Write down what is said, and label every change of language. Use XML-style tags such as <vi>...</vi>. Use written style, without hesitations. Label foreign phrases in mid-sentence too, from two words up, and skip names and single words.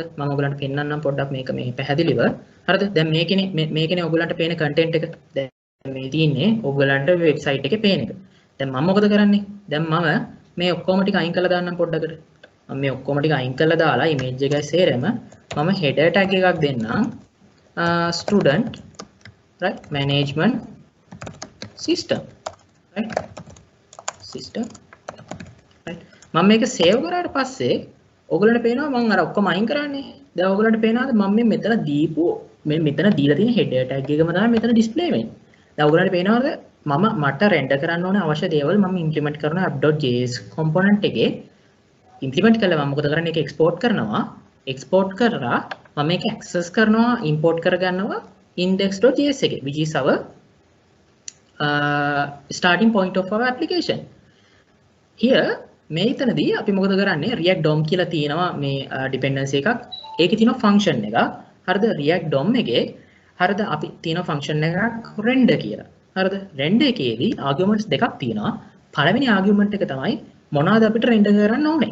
<si>මම ඔයගලන්ට පෙන්වන්නම් පොඩ්ඩක් මේක මේ පැහැදිලිව. හරිද? දැන් මේකනේ ඔයගලන්ට පේන කන්ටෙන්ට් එක. දැන් මේ තියෙන්නේ ඔයගලන්ට වෙබ්සයිට් එකේ පේන එක. දැන් මම මොකද කරන්නේ? දැන් මම මේ ඔක්කොම ටික අයින් කරලා දාන්නම් පොඩ්ඩකට. මම මේ ඔක්කොම ටික අයින් කරලා දාලා ඉමේජ් එකයි සේරම මම</si> <en>header tag</en> <si>එකක් දෙන්නම්.</si> <en>Student right management system right</en> <si>system right මම මේක save කරාට පස්සේ ඔයගලන්ට පේනවා මම අර ඔක්කොම අයින් කරන්නේ. දැන් ඔයගලන්ට පේනවාද මම මේ මෙතන දීපු මෙතන දීලා තියෙන</si> <en>header tag</en> <si>එකම තමයි මෙතන display වෙන්නේ. දැන් ඔයගලන්ට පේනවාද මට render කරන්න ඕන අවශ්‍ය දේවල් මම implement කරන</si> <en>app.js component</en> <si>එකේ implement කළා මම මොකද කරන්නේ ඒක export කරනවා. export කරලා මම මේක access කරනවා import කරගන්නවා index.js එකේ</si> <en>which is our starting point of our application.</en> <si>Here මේතනදී අපි මොකද කරන්නේ React DOM කියලා තියෙනවා මේ dependency එකක්. ඒකේ තියෙනවා function එකක්. හරිද? React DOM එකේ හරිද අපි තියෙනවා function එකක් render කියලා. හරිද? render එකේදී arguments දෙකක් තියෙනවා. පළවෙනි argument එක තමයි මොනවද අපිට render කරන්න ඕනේ.</si>